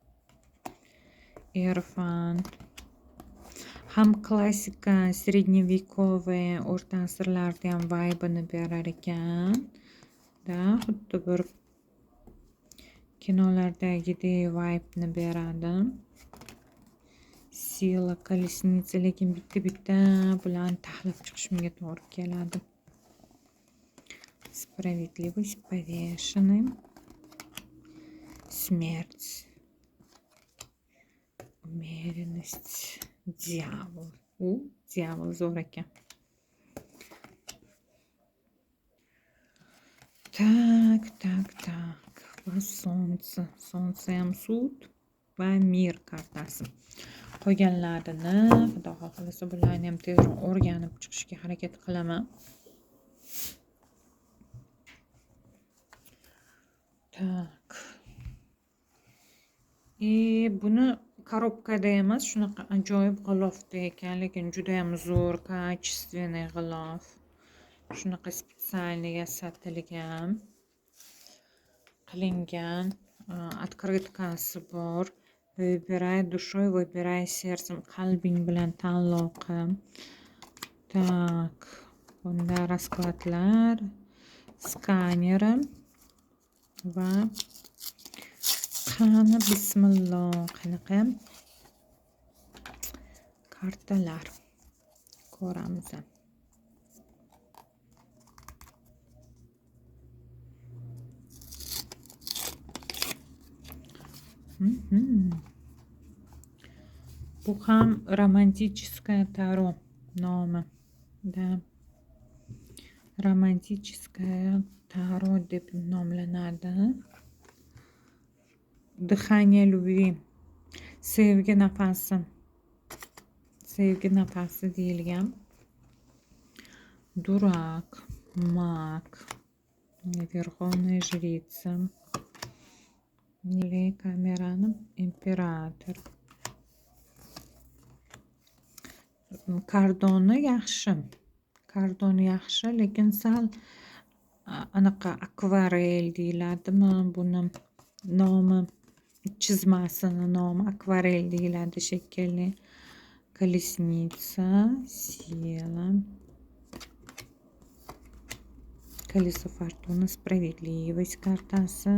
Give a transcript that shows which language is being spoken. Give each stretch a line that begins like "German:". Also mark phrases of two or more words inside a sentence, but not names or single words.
Uzbek: Erfant. Ham klassika, srednevековый, o'rta asrlarda ham vibe'ini berar ekan. Da, xuddi bir kinolardagidek vibe'ni beradi. Sila, kolesnitsa, lekin bitta bilan tahlil chiqishimga to'g'ri keladi.
Russian: Справедливость, повешенный. Смерть. Умеренность. Дьявол.
Uzbek: Дьявol zo'r ekan. Так. Va солнце. Солнце ham sud va mir kartasi. Qolganlarini xudo xohlasa bularni ham tezroq o'rganib chiqishga harakat qilaman. Tak. Buni korobkada emas, shunaqa ajoyib g'ilofda ekan, lekin juda ham zo'r, качественный g'ilof. Shunaqa специальный sotilgan, qilingan, открыткasi bor.
Russian: Выбирай душой, выбирай сердцем,
Uzbek: qalbing bilan tanlov qil. Tak. Bunda raskladlar, skaneri va qani bismillah qanaqa kartalar ko'ramiz. Bu ham
Russian: романтическое таро
Uzbek: nomi. Da.
Russian: Романтическое таро
Uzbek: deb nomlanadi.
Russian: Dыхание любви.
Uzbek: Sevgi nafasi. Sevgi nafasi deyilgan. Durak,
Russian: mag, Верховная жрица.
Uzbek: Kamerani imperator. Kardoni yaxshi, lekin sal anaqa akvarel deyiladimi? Buni nomi, chizmasini nomi akvarel deyiladi shekilli.
Russian: Колесница, сила. Колесо фортуны, справедливость kartasi.